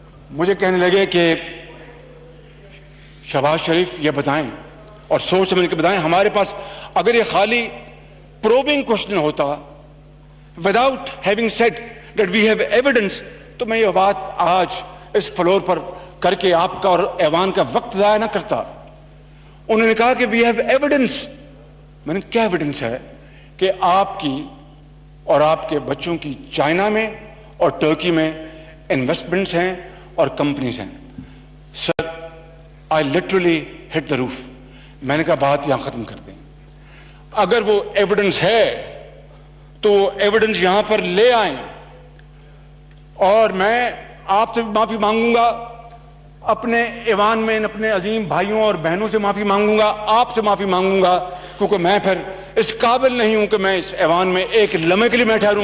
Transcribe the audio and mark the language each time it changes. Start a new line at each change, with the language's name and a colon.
Urdu: مجھے کہنے لگے کہ شہباز شریف یہ بتائیں اور سوچ سمجھ کے بتائیں, ہمارے پاس اگر یہ خالی پروبنگ کوشچن ہوتا
English: without having said that we have evidence,
Urdu: تو میں یہ بات آج اس فلور پر کر کے آپ کا اور ایوان کا وقت ضائع نہ کرتا. انہوں نے کہا کہ
English: we have evidence.
Urdu: میں نے کیا ایویڈنس ہے؟ کہ آپ کی اور آپ کے بچوں کی چائنا میں اور ٹرکی میں انویسٹمنٹس ہیں اور کمپنیز ہیں.
English: Sir I literally hit the roof.
Urdu: میں نے کہا بات یہاں ختم کر دیں. اگر وہ ایویڈنس ہے تو وہ ایویڈنس یہاں پر لے آئیں, اور میں آپ سے معافی مانگوں گا, اپنے ایوان میں اپنے عظیم بھائیوں اور بہنوں سے معافی مانگوں گا, آپ سے معافی مانگوں گا, کیونکہ میں پھر اس قابل نہیں ہوں کہ میں اس ایوان میں ایک لمحے کے لیے میں ٹھہروں.